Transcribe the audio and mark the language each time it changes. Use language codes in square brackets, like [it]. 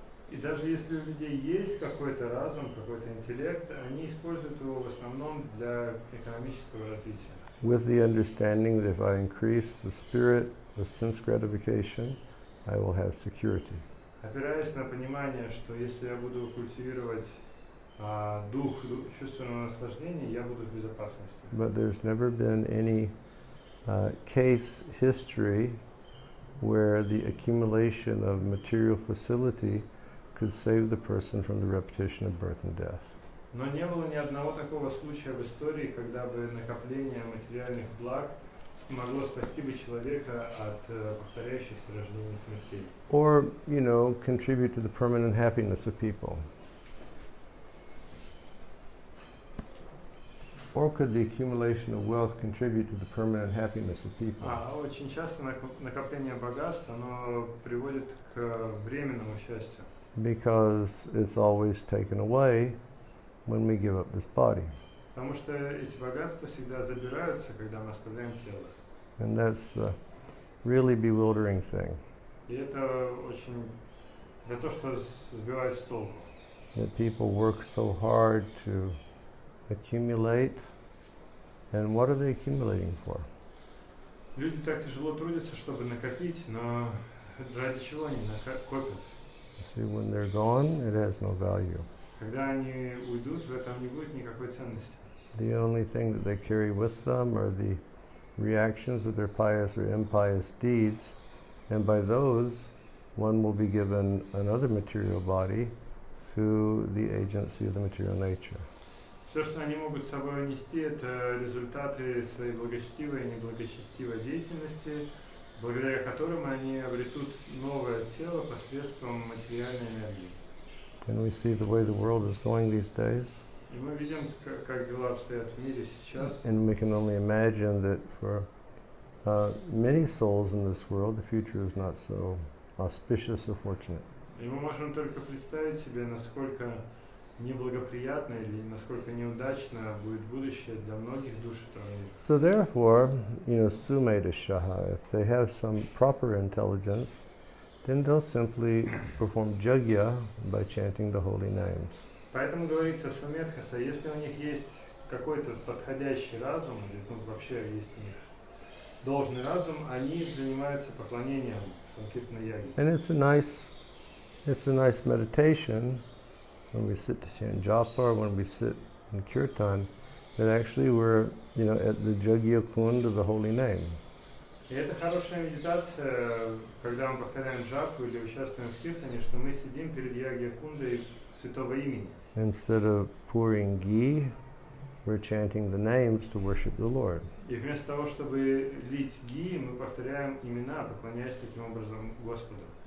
[ru] И даже если у людей есть какой-то разум, какой-то интеллект, они используют его в основном для экономического развития. [en] With the understanding that if I increase the spirit of sense gratification, I will have security. [ru] Опираясь на понимание, что если я буду культивировать дух чувственного наслаждения, я буду в безопасности. [en] But there's never been any case history where the accumulation of material facility could save the person from the repetition of birth and death. [ru] Но не было ни одного такого случая в истории, когда бы накопление материальных благ могло спасти бы человека от повторяющихся рождений и смертей. [en] Or, contribute to the permanent happiness of people. Or could the accumulation of wealth contribute to the permanent happiness of people? [ru] Очень часто накопление богатств, оно приводит к временному счастью. [en] Because it's always taken away when we give up this body. [ru] Потому что эти богатства всегда забираются, когда мы оставляем тело. [en] And that's the really bewildering thing. [ru] И это то, что сбивает с толку. [en] That people work so hard to accumulate, and what are they accumulating for? [ru] Люди так тяжело трудятся, чтобы накопить, но ради чего они копят? [en] See, when they're gone, it has no value. [ru] Когда они уйдут, в этом не будет никакой ценности. [en] The only thing that they carry with them are the reactions of their pious or impious deeds, and by those, one will be given another material body through the agency of the material nature. [ru] Все, что они могут с собой нести, это результаты своей благочестивой и неблагочестивой деятельности, благодаря которым они обретут новое тело посредством материальной энергии. [en] And we see the way the world is going these days. [ru] И мы видим, как дела обстоят в мире сейчас. [en] And we can only imagine that for many souls in this world, the future is not so auspicious or fortunate. [ru] И мы можем только представить себе, насколько неблагоприятно или насколько неудачно будет будущее для многих душ этого мира. [en] So therefore, sumeta shaha, if they have some proper intelligence, then they'll simply perform jagya by chanting the holy names. [ru] Поэтому говорится сумедхаса, если у них есть какой-то подходящий разум, или вообще есть у них должный разум, они занимаются поклонением санкиртана-яги. [en] And it's a nice meditation when we sit to chant japa or when we sit in kirtan, that actually we're, at the Jagya Kund of the holy name. [ru] И это хорошая медитация, когда мы повторяем джапу или участвуем в киртане, что мы сидим перед Ягья-кундой святого имени. [en] Instead of pouring ghee, we're chanting the names to worship the Lord. [ru] И вместо того, чтобы лить ги, мы повторяем имена, поклоняясь таким образом Господу.